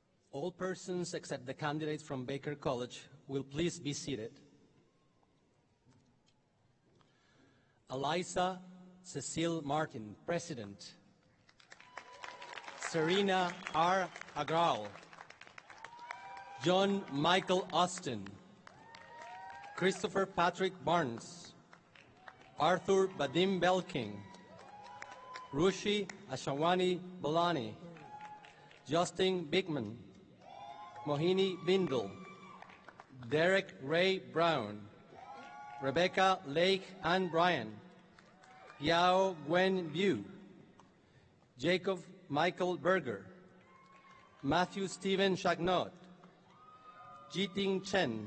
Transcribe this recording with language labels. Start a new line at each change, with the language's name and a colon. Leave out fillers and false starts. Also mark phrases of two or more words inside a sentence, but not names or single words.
English: All persons except the candidates from Baker College will please be seated. Eliza Cecile Martin, President. Serena R. Agrawal. John Michael Austin. Christopher Patrick Barnes. Arthur Badim Belking. Rushi Ashawani Bolani. Justin Bigman. Mohini Bindle. Derek Ray Braun. Rebecca Lake Ann Bryan. Yao Gwen Liu. Jacob Michael Berger. Matthew Stephen Chagnot. Jiting Chen.